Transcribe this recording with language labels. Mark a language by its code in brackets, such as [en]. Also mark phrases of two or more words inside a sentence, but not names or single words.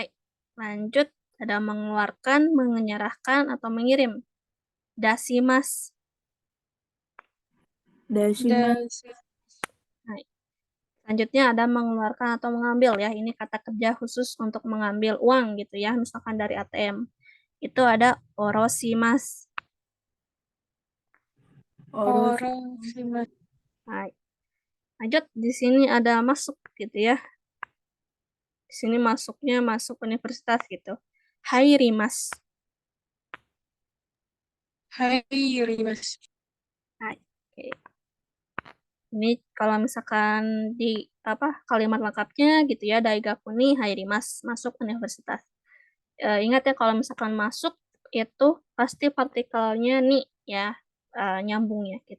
[id] Lanjut, ada mengeluarkan, menyerahkan, atau mengirim. [ja] だします. だします. だし. はい. [id] Selanjutnya ada mengeluarkan atau mengambil ya. Ini kata kerja khusus untuk mengambil uang gitu ya. Misalkan dari ATM. Itu ada orosimas. [ja] おろし. おろします. はい. [id] Lanjut, di sini ada masuk gitu ya. Di sini masuknya masuk universitas gitu. [ja] はいります. はいります. はい. [id] Oke. Ini kalau misalkan di kalimat lengkapnya gitu ya, [ja] 大学にはいります [id] masuk universitas. Ingat ya kalau misalkan masuk itu pasti partikelnya nih ya, nyambung ya gitu.